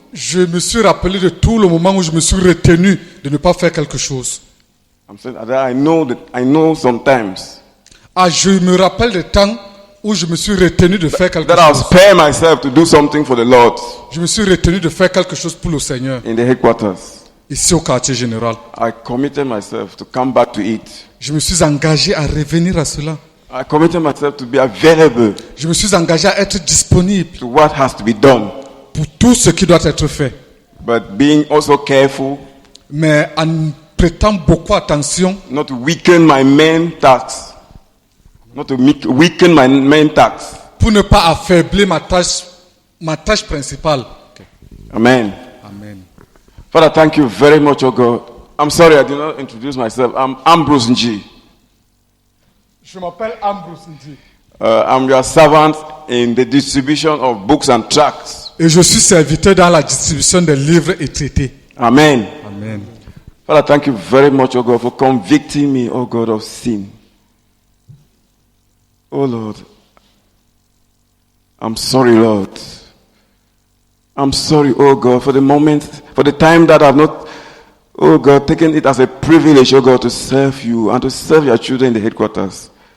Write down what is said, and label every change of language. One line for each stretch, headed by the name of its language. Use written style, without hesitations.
French: Je me suis rappelé de tout le moment où je me suis retenu de ne pas faire quelque chose.
English: I'm saying that I know sometimes
French: Ah, je me rappelle des temps où je me suis retenu de faire quelque
English: that I'll
French: chose.
English: spare myself to do something for the Lord
French: Je me suis retenu de faire quelque chose pour le Seigneur,
English: in the headquarters.
French: ici au quartier général.
English: I committed myself to come back to it.
French: Je me suis engagé à revenir à cela.
English: I committed myself to be available
French: Je me suis engagé à être disponible
English: to what has to be done,
French: pour tout ce qui doit être fait.
English: but being also careful
French: Mais en prêtant beaucoup attention,
English: not to weaken my main task. Not to weaken my main task.
French: pour ne pas affaiblir ma tâche principale. Amen. Amen.
English: Father, thank you very much, oh God. I'm sorry I did not introduce myself. I'm Ambrose Nji.
French: Je m'appelle Ambrose Ndi.
English: I'm your servant in the distribution of books and tracts.
French: Et je suis serviteur dans la distribution des livres et traités. Amen. Amen.
English: Father, thank you very much, oh God, for convicting me, oh God, of sin. Oh Lord, I'm sorry, Lord. I'm sorry, oh God, for the moment, for the time that I've not, oh God, taken it as a privilege, oh God, to serve you and to serve your children in the headquarters.